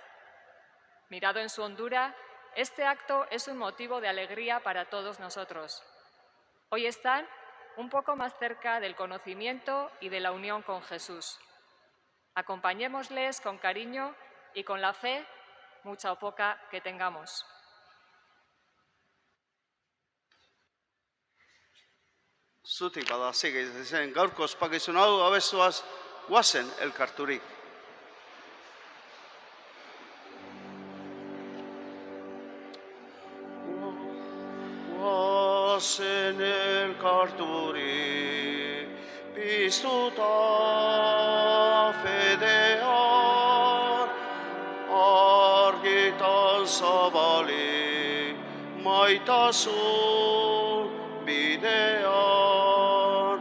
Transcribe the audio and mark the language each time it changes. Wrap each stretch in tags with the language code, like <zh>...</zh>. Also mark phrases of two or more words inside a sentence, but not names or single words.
<es>Mirado en su hondura, este acto es un motivo de alegría para todos nosotros. Hoy están un poco más cerca del conocimiento y de la unión con Jesús. Acompañémosles con cariño y con la fe, mucha o poca, que tengamos.</es> <eu>Zutik bada zen gaurko ospakizun hau abestuaz guazen elkarturik. Guazen elkarturik, piztuta fedean, argitan zabalik, maitasun bidean.</eu>